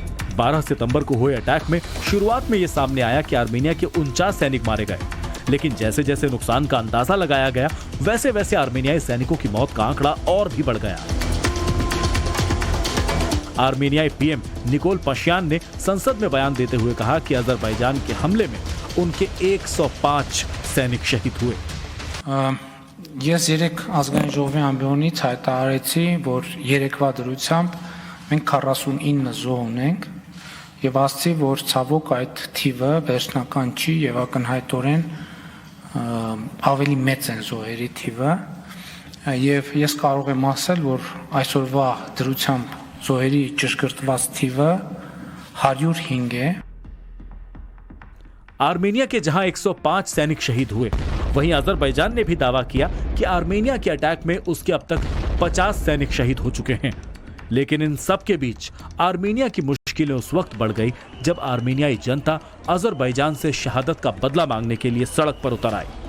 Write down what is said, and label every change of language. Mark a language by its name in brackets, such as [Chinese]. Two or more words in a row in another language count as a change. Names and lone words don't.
[Hindi] 12 सितंबर को हुए अटैक में शुरुआत में यह सामने आया कि आर्मेनिया के 49 सैनिक मारे गए, लेकिन जैसे जैसे नुकसान का अंदाजा लगाया गया वैसे वैसे आर्मेनियाई सैनिकों की मौत का आंकड़ा और भी बढ़ गया। आर्मेनियाई पीएम निकोल पाशियान ने संसद में बयान देते हुए कहा कि अजरबैजान के हमले में उनके 105 सैनिक शहीद हुए। [Armenian] Ես երեք ազգային ժողովի ամբիոնից հայտարարեցի, որ երեկվա դրությամբ մենք 49 զոհ ունենք եւ ասացի, որ ցավոք այդ թիվը վերջնական չի եւ ակնհայտորեն ավելի մեծ են զոհերի թիվը եւ ես կարող եմ ասել, որ այսօրվա դրությամբ զոհերի ճշգրտված թիվը 105 है। [Hindi] आर्मेनिया के जहां 105 सैनिक शहीद हुए, वहीं अजरबैजान ने भी दावा किया कि आर्मेनिया के अटैक में उसके अब तक 50 सैनिक शहीद हो चुके हैं। लेकिन इन सब के बीच आर्मेनिया की मुश्किल मुश्किलें उस वक्त बढ़ गई जब आर्मीनियाई जनता अजरबैजान से शहादत का बदला मांगने के लिए सड़क पर उतर आई।